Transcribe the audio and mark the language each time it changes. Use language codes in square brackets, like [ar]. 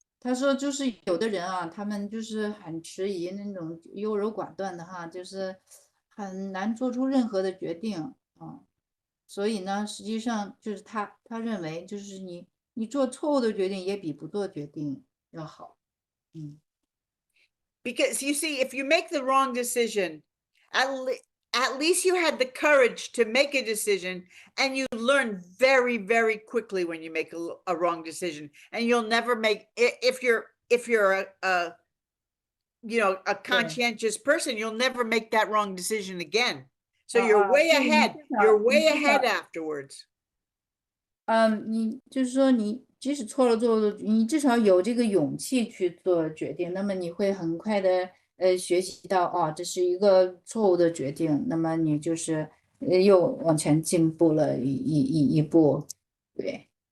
[zh] 他说就是有的人啊，他们就是很迟疑那种优柔寡断的哈，就是很难做出任何的决定啊。所以呢，实际上就是他认为就是你做错误的决定也比不做决定要好。 [en] Because you see, if you make the wrong decision, at least you had the courage to make a decision, and you learn very, very quickly when you make a wrong decision, and you'll never make, if you're a conscientious person, you'll never make that wrong decision again. So you're way ahead. You're way ahead afterwards. [zh] 你就是说你即使错了你至少有这个勇气去做决定，那么你会很快的学习到这是一个错误的决定，那么你就是又往前进步了一步，对。